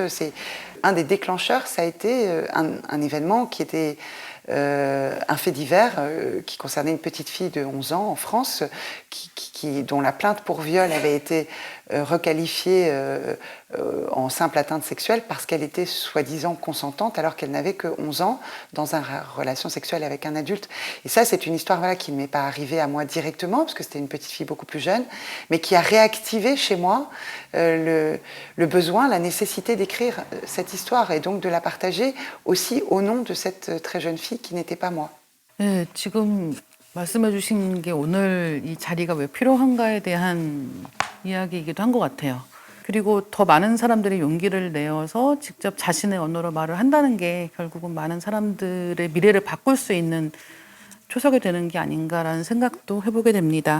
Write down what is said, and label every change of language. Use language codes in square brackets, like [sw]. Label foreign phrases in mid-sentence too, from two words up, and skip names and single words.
[fr] C'est un des déclencheurs, ça a été un événement qui était un fait divers qui concernait une petite fille de 11 ans en France, dont la plainte pour viol avait été requalifiée en simple atteinte sexuelle parce qu'elle était soi-disant consentante alors qu'elle n'avait que 11 ans dans une relation sexuelle avec un adulte. Et ça, c'est une histoire voilà, qui ne m'est pas arrivée à moi directement, parce que c'était une petite fille beaucoup plus jeune, mais qui a réactivé chez moi le besoin, la nécessité d'écrire cette histoire et donc de la partager aussi au nom de cette très jeune fille qui n'était pas moi. [ko] 네, 지금 말씀해 주신 게 오늘 이 자리가 왜 필요한가에 대한 이야기이기도 한 것 같아요. 그리고 더 많은 사람들이 용기를 내어서 직접 자신의 언어로 말을 한다는 게 결국은 많은 사람들의 미래를 바꿀 수 있는 초석이 되는 게 아닌가라는 생각도 해보게 됩니다.